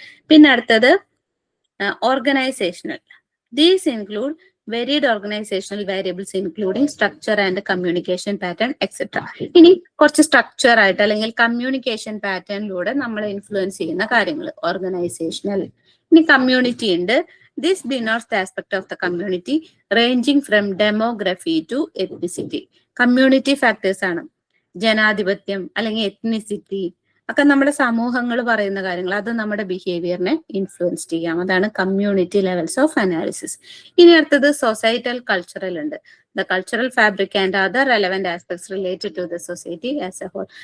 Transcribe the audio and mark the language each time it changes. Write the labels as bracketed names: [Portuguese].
[Malayalam] പിന്നെ അടുത്തത് [English] Organizational. These include varied organizational variables including structure and communication pattern etc. [Malayalam] ഇനി കുറച്ച് സ്ട്രക്ചർ ആയിട്ട്, അല്ലെങ്കിൽ കമ്മ്യൂണിക്കേഷൻ പാറ്റേണിലൂടെ നമ്മളെ ഇൻഫ്ലുവൻസ് ചെയ്യുന്ന കാര്യങ്ങൾ ഓർഗനൈസേഷണൽ. ഇനി കമ്മ്യൂണിറ്റി ഉണ്ട്. [English] This denotes the aspect of the community ranging from demography to ethnicity. [Malayalam] Community factors ആണ് ജനാധിപത്യം, അല്ലെങ്കിൽ എത്നിസിറ്റി, ഒക്കെ നമ്മുടെ സമൂഹങ്ങൾ പറയുന്ന കാര്യങ്ങൾ അത് നമ്മുടെ ബിഹേവിയറിനെ ഇൻഫ്ലുവൻസ് ചെയ്യാം. അതാണ് കമ്മ്യൂണിറ്റി ലെവൽസ് ഓഫ് അനാലിസിസ്. ഇനി അടുത്തത് സൊസൈറ്റൽ കൾച്ചറൽ ഉണ്ട്. [English] The cultural fabric and other relevant aspects related to the society as a whole.